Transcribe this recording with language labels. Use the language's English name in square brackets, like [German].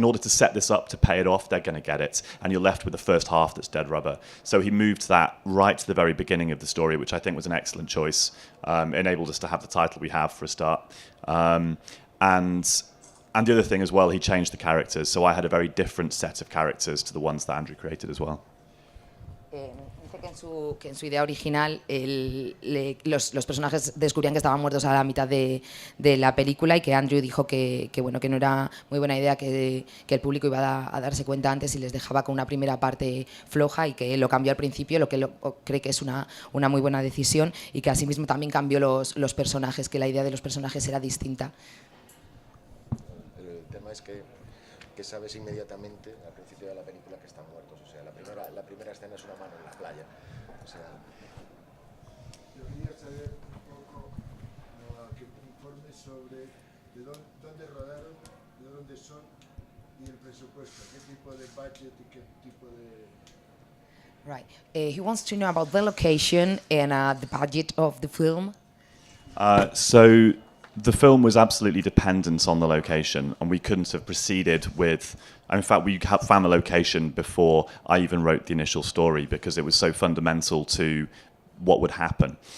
[English] In order to set this up, to pay it off, they're going to get it. And you're left with the first half that's dead rubber. So he moved that right to the very beginning of the story, which I think was an excellent choice. Enabled us to have the title we have for a start. And the other thing as well, he changed the characters. So I had a very different set of characters to the ones that Andrew created as well. [Spanish] Dice que en su idea original los personajes descubrían que estaban muertos a la mitad de la película, y que Andrew dijo que no era muy buena idea que el público iba a darse cuenta antes y les dejaba con una primera parte floja, y que lo cambió al principio, lo que cree que es una muy buena decisión, y que asimismo también cambió los personajes, que la idea de los personajes era distinta. El tema es que que sabes inmediatamente al principio de la película que están muertos. O sea, la primera escena es una mano en la playa. O sea, yo quería saber un poco que te informes sobre de dónde rodaron, de dónde son y el presupuesto, qué tipo de budget y qué tipo de... [English] Right. He wants to know about the location and the budget of the film. So the film was absolutely dependent on the location, and we couldn't have proceeded with. In fact, we found the location before I even wrote the initial story because it was so fundamental to what would happen.